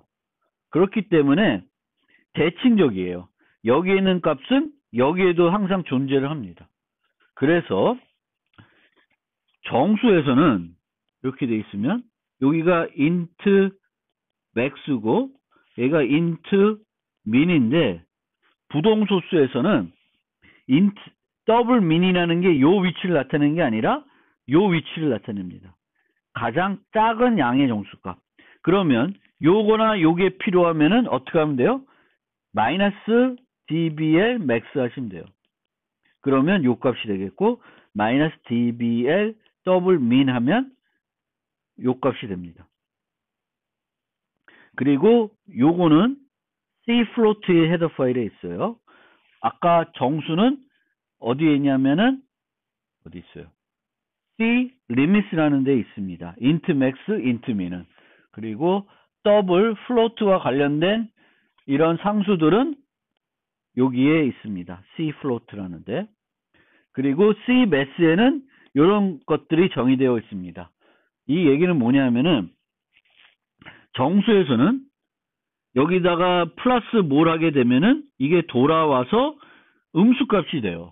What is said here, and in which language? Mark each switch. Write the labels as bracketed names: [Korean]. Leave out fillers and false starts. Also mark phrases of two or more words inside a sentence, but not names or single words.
[Korean] 그렇기 때문에 대칭적이에요. 여기에 있는 값은 여기에도 항상 존재를 합니다. 그래서 정수에서는 이렇게 돼 있으면 여기가 [English] int max [Korean] 고 얘가 [English] int min [Korean] 인데, 부동소수에서는 int 더블 min이라는 게 요 위치를 나타내는 게 아니라 요 위치를 나타냅니다. 가장 작은 양의 정수값. 그러면 요거나 요게 필요하면은 어떻게 하면 돼요? 마이너스 [English] dbl max [Korean] 하시면 돼요. 그러면 요 값이 되겠고, 마이너스 dbl 더블 min 하면 요 값이 됩니다. 그리고 요거는 C 플로트의 헤더 파일에 있어요. 아까 정수는 어디에 있냐면은 어디 있어요? C 리미스라는 데 있습니다. [English] int max, int min은. [Korean] 그리고 더블 플로트와 관련된 이런 상수들은 여기에 있습니다. C 플로트라는 데. 그리고 C 매스에는 이런 것들이 정의되어 있습니다. 이 얘기는 뭐냐면은 정수에서는 여기다가 플러스 뭘 하게 되면은 이게 돌아와서 음수값이 돼요.